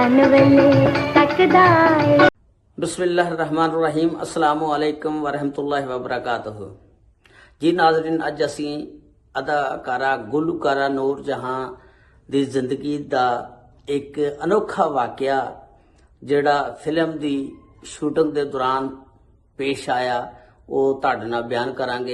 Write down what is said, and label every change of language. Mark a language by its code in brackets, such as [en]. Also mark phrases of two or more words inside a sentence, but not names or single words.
[pa] ویلے تکدا اے. [ar] بسم الله الرحمن الرحيم السلام عليكم ورحمة الله وبركاته. [pa] جی ناظرین، اج اسی اداکارہ گلوکارہ نور جہاں دی زندگی دا ایک انوکھا واقعہ جیہڑا فلم دی شوٹنگ دے دوران پیش آیا وہ تہاڈے نال بیان کراں گے.